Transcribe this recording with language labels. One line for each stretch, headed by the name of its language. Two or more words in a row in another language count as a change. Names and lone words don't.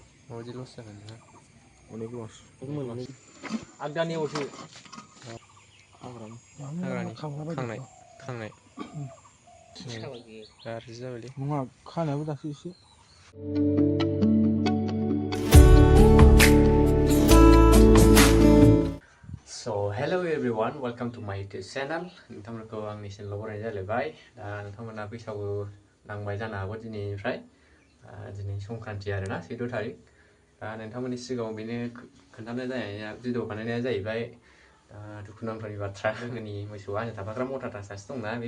Bodo: माबायदि लस जागोन ना अनेक लस आगदानि असे हाग्रानि खांनाय गाज्रि जाबायलै नङा खानायाबो दासो एसे
English: So hello everyone, welcome to my YouTube channel.
Bodo: नोंथांमोनखौ आंनि चेनेलाव बरायनाय जालायबाय दा नोंथांमोना बैसागु नांबाय जानो हागौ दिनैनिफ्राय दिनै संक्रान्ति आरोना 16 थारिख दा नोंथांमोननि सिगाङाव बेनो खोन्थानाय जानाया भिडिअ बानायनाया जाहैबाय दुखुनांथावनि बाथ्रा लोगोनि मोसौआ आंजों थाफाग्रा मटाटा सासे दंना बे